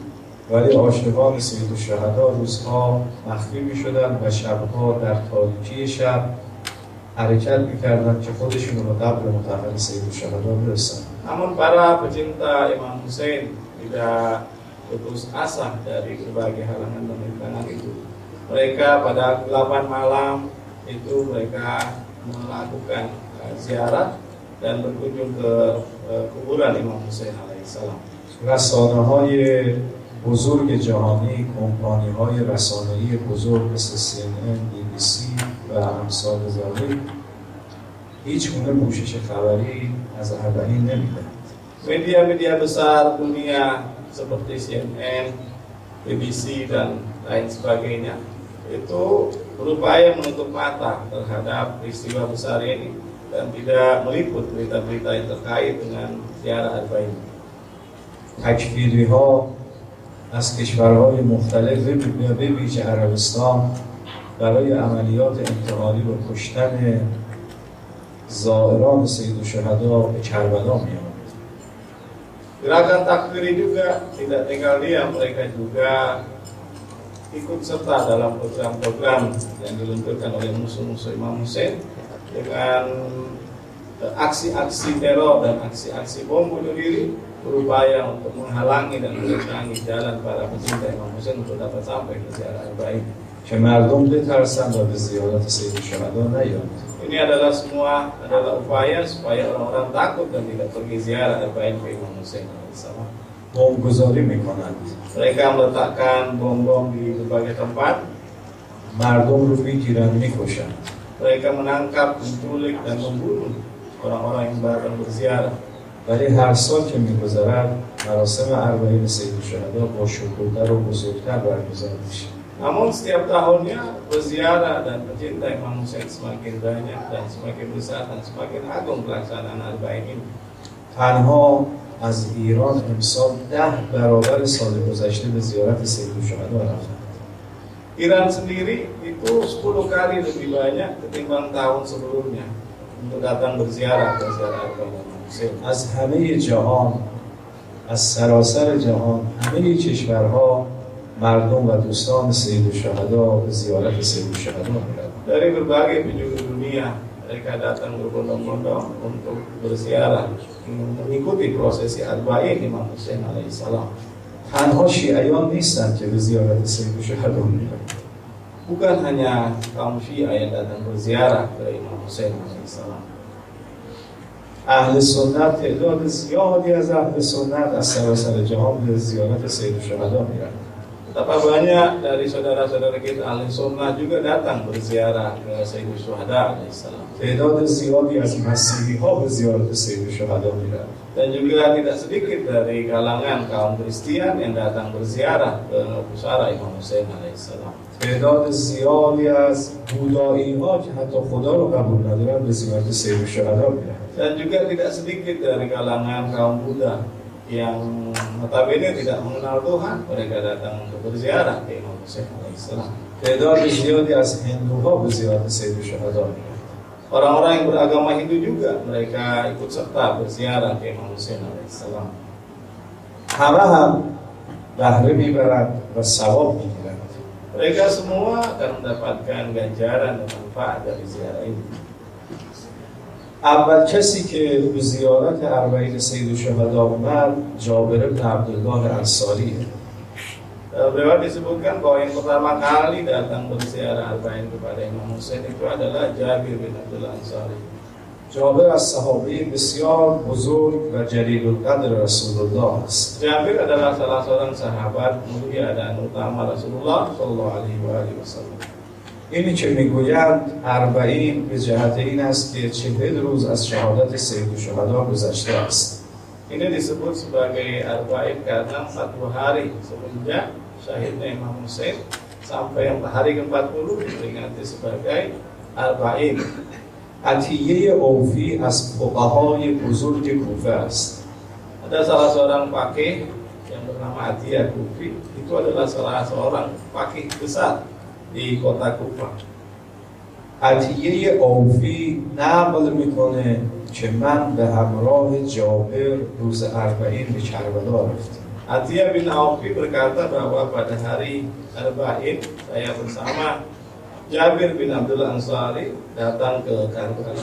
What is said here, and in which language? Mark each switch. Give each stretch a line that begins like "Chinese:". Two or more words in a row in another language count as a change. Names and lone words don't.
Persian: ولی عاشقان سید الشهدا روزها مخفی میشدند و شبها در تاریکی شب حرکت میکردند که خودشون رو به قبر مطهر سید الشهدا برسند.
Indonesian: Namun para pecinta Imam Husain tidak putus asa dari berbagai halangan dan rintangan itu. Mereka pada 8 malam itu mereka melakukan ziarah dan berkunjung ke kuburan Imam Husain alaihissalam.
Persian: رسانه‌های بزرگ جهانی، کمپانی‌های رسانه‌ای بزرگ مثل CNN، BBC و امثال ذالک هیچ گونه پوشش خبری از اربعین نمیدهند.
Indonesian: Media-media besar dunia seperti CNN, BBC dan lain sebagainya itu berupaya menutup mata terhadap peristiwa besar ini dan tidak meliput berita-berita yang terkait dengan ziarah Arba'in.
Persian: تکفیری ها از کشورهای مختلف به ویژه عربستان برای عملیات انتقالی و کشتن زائران سید الشهدا به کربلا می‌آمد.
Indonesian: Gerakan takfiri juga tidak tinggal diam, mereka juga ikut serta dalam program-program yang diluncurkan oleh musuh-musuh Imam Hussein dengan aksi-aksi teror dan aksi-aksi bom bunuh diri, berupaya untuk menghalangi dan menentangi jalan para pecinta Imam Hussein untuk dapat sampai ke ziarah Arba'in.
Persian: که مردم بترسند و به زیارت سید الشهدا نیایند.
Indonesian: Ini adalah semua upaya supaya orang-orang takut dan tidak pergi ziarah Arba'in ke Imam Hussein alaihissalam.
Persian: بمبگذاری میکنند.
Indonesian: Mereka meletakkan bom-bom di berbagai tempat.
Persian: مردم رو میگیرند میکشند.
Indonesian: Mereka menangkap, menculik dan membunuh orang-orang yang datang berziarah.
Persian: ولی هر سال که میگذرد مراسم اربعین سید الشهدا با شکوه‌تر و بزرگتر برگزار میشه.
Indonesian: Namun setiap tahunnya berziarah dan pecinta Imam Hussein semakin banyak dan semakin besar dan semakin agung pelaksanaan Arba'in ini.
Persian: تنها از ایران امسال 10 برابر سال گذشته به زیارت سید الشهدا رفتند.
Indonesian: Iran sendiri itu 10 kali lebih banyak ketimbang tahun sebelumnya untuk datang berziarah ke ziarah Arba'in Imam Hussein.
Persian: از همه جهان، از سراسر جهان، همه کشورها مردم و دوستان سید الشهدا به زیارت سید الشهدا می‌روند.
Indonesian: Dari berbagai penjuru dunia mereka datang berbondong-bondong untuk berziarah mengikuti prosesi Arba'in Imam Hussein alaihissalam.
Persian: تنها شیعیان نیستند که به زیارت سید الشهدا می‌روند.
Indonesian: Bukan hanya kaum Syiah yang datang berziarah ke Imam Hussein alaihissalam.
Persian: اهل سنت، تعداد زیادی از اهل سنت از سراسر جهان به زیارت سید الشهدا می‌روند.
Indonesian: Betapa banyak dari saudara-saudara kita ahli sunnah juga datang berziarah ke Sayyidul Syuhada alaihissalam.
Persian: تعداد زیادی از مسیحی‌ها به زیارت سید الشهدا می‌روند.
Indonesian: Dan juga tidak sedikit dari kalangan kaum Kristen yang datang berziarah ke pusara Imam Hussein alaihissalam.
Persian: تعداد زیادی از بودایی‌ها که حتی خدا رو قبول ندارن به زیارت سید الشهدا می‌روند.
Indonesian: Dan juga tidak sedikit dari kalangan kaum Buddha yang notabene tidak mengenal Tuhan, mereka datang untuk berziarah ke Imam Hussein alaihissalam.
Persian: تعداد زیادی از هندوها به زیارت سید الشهدا می‌روند.
Indonesian: Orang-orang yang beragama Hindu juga mereka ikut serta berziarah ke Imam Hussein alaihissalam.
Persian: همه هم بهره میبرند و ثواب میگیرند.
Indonesian: Mereka semua akan mendapatkan ganjaran dan manfaat dari ziarah ini.
Persian: اول کسی که به زیارت اربعین سید الشهدا اومد جابر بن عبدالله انصاریه.
Indonesian: Beliau disebutkan bahwa yang pertama kali datang berziarah Arba'in kepada Imam Hussein itu adalah Jabir bin Abdullah Ansari.
Persian: جابر از صحابه بسیار بزرگ و جلیل القدر رسول الله است.
Indonesian: Jabir adalah salah seorang sahabat mulia dan utama Rasulullah
Arabic: صلى الله عليه وسلم.
Persian: اینی که میگویند اربعین به جهت این است که 40 روز از شهادت سید الشهدا گذشته است.
Indonesian: Ini disebut sebagai Arba'in karena 40 hari semenjak syahidnya Imam Hussein sampai hari ke-40 diperingati sebagai Arba'in.
Persian: عطیه اوفی از فقهای بزرگ کوفه است.
Indonesian: Ada salah seorang faqih yang bernama Atiyah Kufi, itu adalah salah seorang faqih besar di kota Kufah.
Persian: عطیه اوفی نقل میکنه که من به همراه جابر روز اربعین به کربلا رفتم.
Indonesian: Atiyah bin Aufi berkata bahwa pada hari Arba'in saya bersama Jabir bin Abdullah Ansari datang ke Karbala.